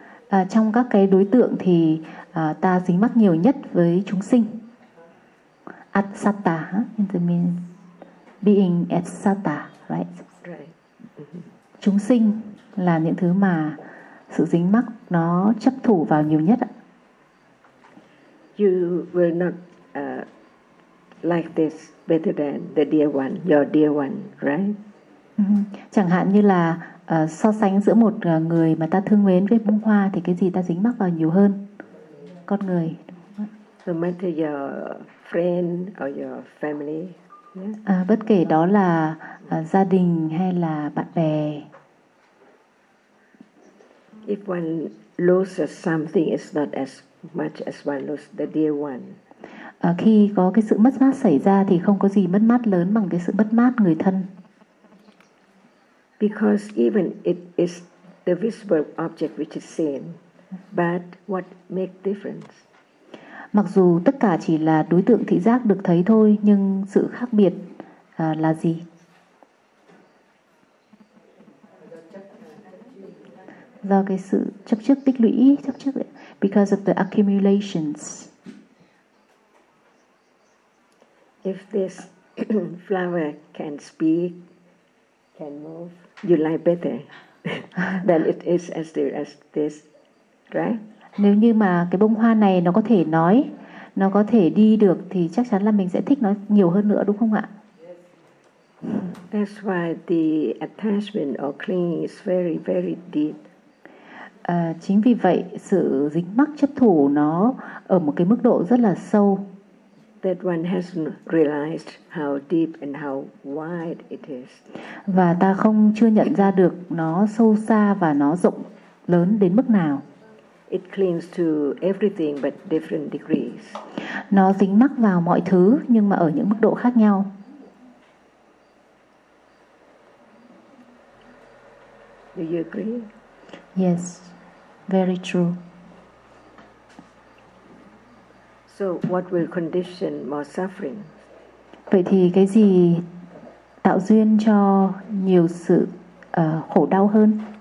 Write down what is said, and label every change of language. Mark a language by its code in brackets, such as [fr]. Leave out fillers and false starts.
[vi] À, trong các cái đối tượng thì ta dính mắc nhiều nhất với chúng sinh. [en] Atsata means being atsata, right? [vi] Chúng sinh là những thứ mà sự dính mắc nó chấp thủ vào nhiều nhất. [en] You will not like this better than the dear one, your dear one, right? [vi] Chẳng hạn như là so sánh giữa một người mà ta thương mến với bông hoa thì cái gì ta dính mắc vào nhiều hơn? Con người. [en] No matter your friend or your family. Yeah? [vi] Bất kể đó là gia đình hay là bạn bè. [en] If one loses something, it's not as much as one loses the dear one. [vi] Khi có cái sự mất mát xảy ra thì không có gì mất mát lớn bằng cái sự mất mát người thân. [en] Because even it is the visible object which is seen, but what makes difference? [vi] Mặc dù tất cả chỉ là đối tượng thị giác được thấy thôi, nhưng sự khác biệt là gì? Do cái sự chấp trước tích lũy, chấp trước, [en] because of the accumulations. If this flower can speak, can move, you like better than it is as there as this, right? [vi] Nếu như mà cái bông hoa này nó có thể nói, nó có thể đi được thì chắc chắn là mình sẽ thích nó nhiều hơn nữa, đúng không ạ? [en] That's why the attachment or clinging is very, very deep. [vi] Chính vì vậy, sự dính mắc chấp thủ nó ở một cái mức độ rất là sâu. [en] That one hasn't realized how deep and how wide it is. [vi] Và ta không chưa nhận ra được nó sâu xa và nó rộng lớn đến mức nào. [en] It clings to everything but different degrees. [vi] Nó dính mắc vào mọi thứ nhưng mà ở những mức độ khác nhau. [en] Do you agree? Yes, very true. So what will condition more suffering? [vi] Vậy thì cái gì tạo duyên cho nhiều sự khổ đau hơn?